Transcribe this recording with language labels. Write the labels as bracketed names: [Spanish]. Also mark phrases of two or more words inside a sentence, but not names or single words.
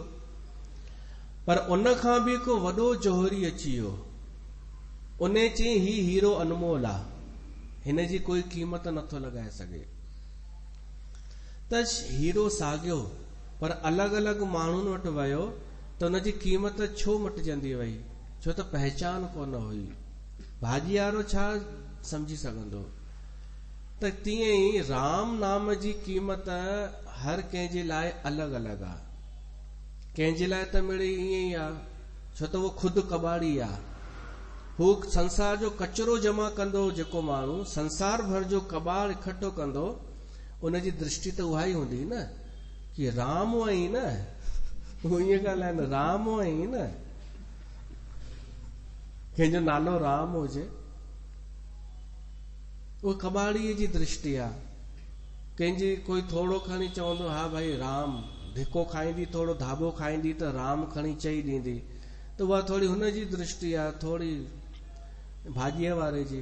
[Sindhi] पर उन खां बि हिकु वॾो जौहरी अची वियो, उन चई ही हीरो अनमोल आहे, हिन जी कोई क़ीमत नथो लॻाए सघे। त हीरो साॻियो पर अलॻि अलॻि माण्हुनि वटि वियो त हुनजी क़ीमत छो मटिजंदी वई, छो त पहचान कोन हुई। भाॼी वारो छा समझी सघंदो। त तीअं ई राम नाम जी क़ीमत हर कंहिंजे लाइ अलॻि अलॻि आहे। कंहिंजे लाइ त मिड़ई ईअं ई आहे, छो त उहो खुदि कबाड़ी आहे। हू संसार जो कचरो जमा कंदो, जेको माण्हू संसार भर जो कबाड़ इकठो कंदो, उनजी दृष्टि त उहा ई हूंदी न कि राम आई न, हू ईअं ॻाल्हाइनि राम आई न, कंहिंजो नालो राम हुजे, उहा कबाड़ीअ जी दृष्टि आहे। कंहिंजी कोई थोरो खणी चवंदो हा भाई राम, धिको खाईंदी, थोरो धाबो खाईंदी त राम खणी चई ॾींदी, त उहा थोरी हुनजी दृष्टि आहे, थोरी भाॼीअ वारे जी।